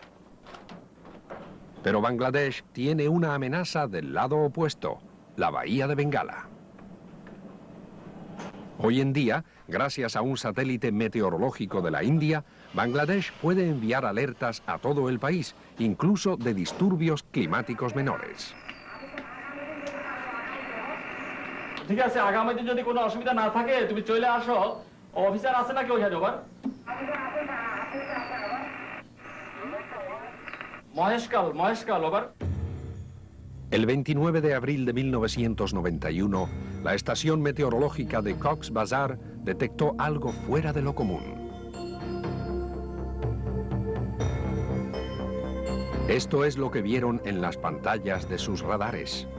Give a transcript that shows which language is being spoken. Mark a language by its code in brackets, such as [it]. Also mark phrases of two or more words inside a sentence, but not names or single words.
[es] Pero Bangladesh tiene una amenaza del lado opuesto, la bahía de Bengala. Hoy en día, gracias a un satélite meteorológico de la India, Bangladesh puede enviar alertas a todo el país, incluso de disturbios climáticos menores. [bn] ঠিক আছে, আগামী দিন যদি কোনো অসুবিধা না থাকে তুমি চলে আসো। অফিসার আছে নাকি ওখানে ওভার? মহেশকাল ওভার। [es] El 29 de abril de 1991, la estación meteorológica de Cox's Bazar detectó algo fuera de lo común. Esto es lo que vieron en las pantallas de sus radares.